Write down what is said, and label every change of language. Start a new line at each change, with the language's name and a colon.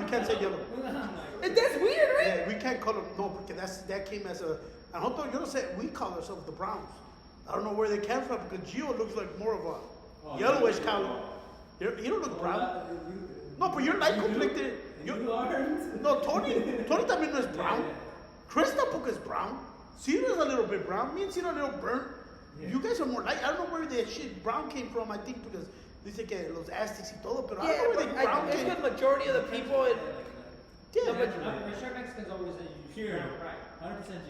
English: You can't say yellow. And that's weird, right? Yeah, we can't call them, no, because that came as a, and
Spanish: nosotros, yo no sé,
English: we call ourselves the Browns. I don't know where they came from because Gio looks like more of a yellowish color. You don't look brown. No, but you're light complected. You aren't.
Spanish: No, Tony también no es brown.
English: Chris
Spanish: tampoco
English: is brown. Cedar's a little bit brown. Me and Cedar are a little burnt. You guys are more light. I don't know where the shit brown came from. I think because
Spanish: dice que los Aztecs y todo,
English: pero I don't know where the brown came. It's the majority of the people. Yeah. I'm sure Mexicans always say you Here, right. 100%.